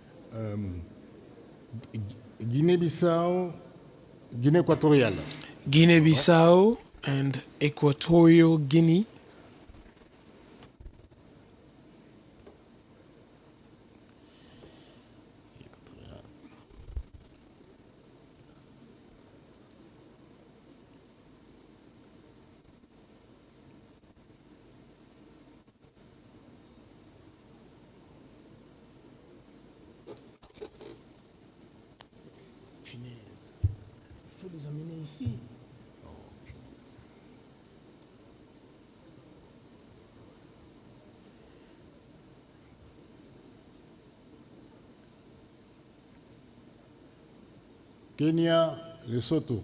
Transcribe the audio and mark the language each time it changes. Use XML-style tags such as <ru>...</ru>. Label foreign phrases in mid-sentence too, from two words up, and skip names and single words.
<fr>Guinée-Bissau, Guinée équatoriale.</fr> <en>Guinea-Bissau and Equatorial Guinea.</en> <fr>Il faut les amener ici. Kenya, Lesotho.</fr>